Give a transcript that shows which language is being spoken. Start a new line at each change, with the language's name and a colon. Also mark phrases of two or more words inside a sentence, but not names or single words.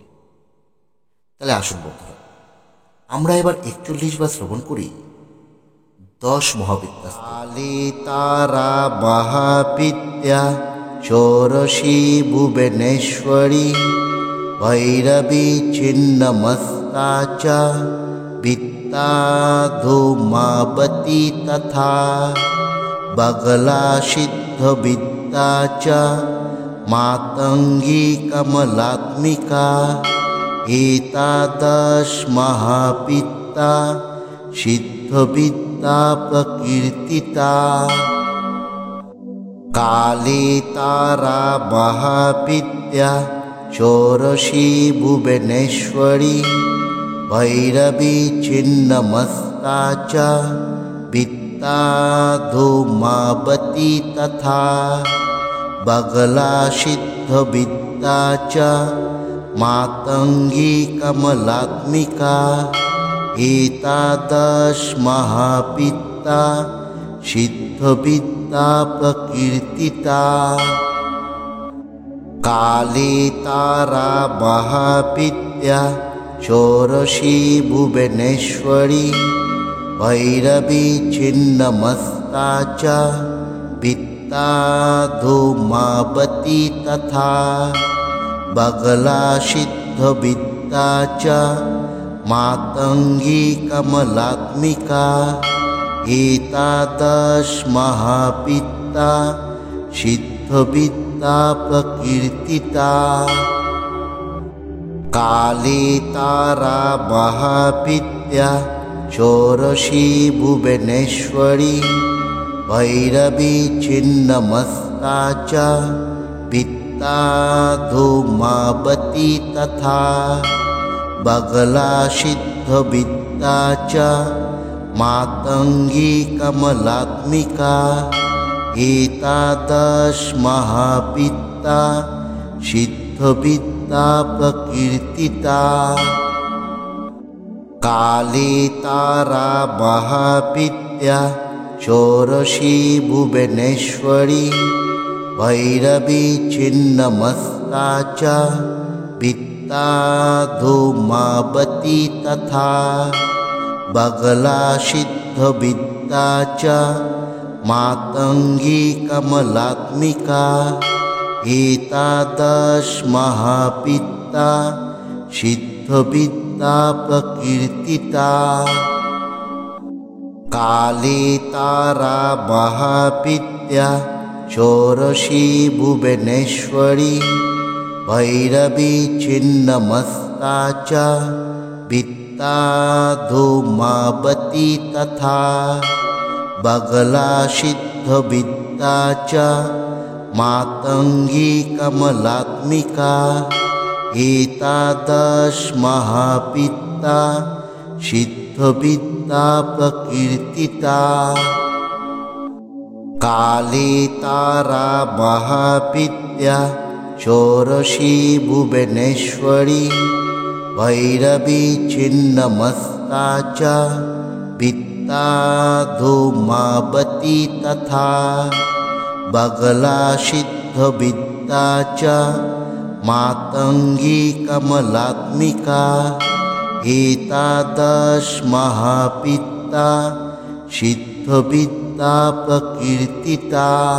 Bangla: তাহলে আসুন বন্ধুরা, আমরা এবার 41 বার শ্রবণ করি 10 মহাবিদ্যা।
Sanskrit: কালী তারা মহাবিদ্যা ষোড়শী ভুবনেশ্বরী ভৈরবী ছিন্নমস্তা চ বিদ্যা ধূমাবতী তথা বগলা সিদ্ধ বিদ্যা চ মাতঙ্গী কমলাত্মিকা এতাদশ মহাবিদ্যা সিদ্ধ বিদ্যা প্রকীর্তিতা। কালী তারা মহাবিদ্যা ষোড়শী ভুবনেশ্বরী ভৈরবী ছিন্নমস্তা চ বিদ্যা ধূমাবতী তথা বগলা সিদ্ধ বিদ্যা চ মাতঙ্গী কমলাত্মিকা এতাদশ মহাবিদ্যা সিদ্ধ বিদ্যা প্রকীর্তিতা। কালী তারা মহাবিদ্যা ষোড়শী ভুবনেশ্বরী ভৈরবী ছিন্নমস্তা চ বিদ্যা ধূমাবতী তথা বগলা সিদ্ধ বিদ্যা চ মাতঙ্গী কমলাত্মিকা এতাদশ মহাবিদ্যা সিদ্ধ বিদ্যা প্রকীর্তিতা। কালী তারা মহাবিদ্যা ষোড়শী ভুবনেশ্বরী ভৈরবী ছিন্নমস্তা চ বিদ্যা ধূমাবতী তথা বগলা সিদ্ধ বিদ্যা চ মাতঙ্গী কমলাত্মিকা এতাদশ মহাবিদ্যা সিদ্ধ বিদ্যা প্রকীর্তিতা। কালী তারা মহাবিদ্যা ষোড়শী ভুবনেশ্বরী ভৈরবী ছিন্নমস্তা চ বিদ্যা ধূমাবতী তথা বগলা সিদ্ধ বিদ্যা চ মাতঙ্গী কমলাত্মিকা এতাদশ মহাবিদ্যা সিদ্ধ বিদ্যা প্রকীর্তিতা। কালী তারা মহাবিদ্যা ষোড়শী ভুবনেশ্বরী ভৈরবী ছিন্নমস্তা চ বিদ্যা ধূমাবতী তথা বগলা সিদ্ধ বিদ্যা চ मातंगी कमलात्मिका एतादश महापिता सिद्धविद्या प्रकीर्तिता काले तारा महाविद्या षोडशी भुवनेश्वरी भैरवी छिन्नमस्ता च विद्या धूमावती तथा बगला सिद्धविद्या च मातंगी कमलात्मिका एतादश महापिता सिद्धविद्या प्रकीर्तिता